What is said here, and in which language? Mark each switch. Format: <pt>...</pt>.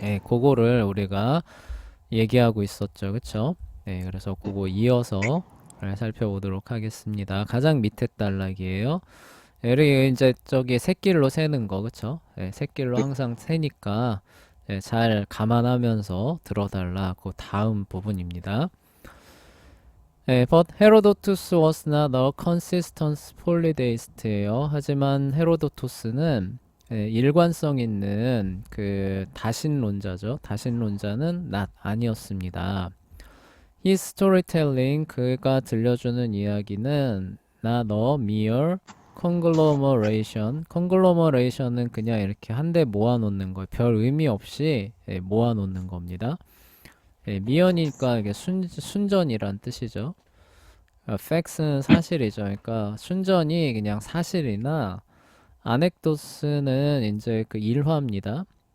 <ko>네, 그거를 우리가 얘기하고 있었죠. 그쵸? 네, 그래서 그거 이어서 살펴보도록 하겠습니다. 가장 밑에 단락이에요. 여기 이제 저기 새길로 세는 거, 그쵸? 네, 새길로 항상 세니까 네, 잘 감안하면서 들어달라. 그 다음 부분입니다.</ko> <en>네, but Herodotus was not a consistent polytheist예요.</en> <ko>하지만 헤로도토스는 일관성 있는 그 다신론자죠. 다신론자는 아니었습니다.</ko> <en>His storytelling,</en> <ko>그가 들려주는 이야기는</ko> <en>not a mere conglomeration.</en> <ko>conglomeration은 그냥 이렇게 한데 모아놓는 거예요. 별 의미 없이 모아놓는 겁니다. 미연이니까 이게 순전이란 뜻이죠. facts는 사실이죠. 그러니까 순전이 그냥 사실이나 아넥도스는 이제 그 일화입니다.</ko>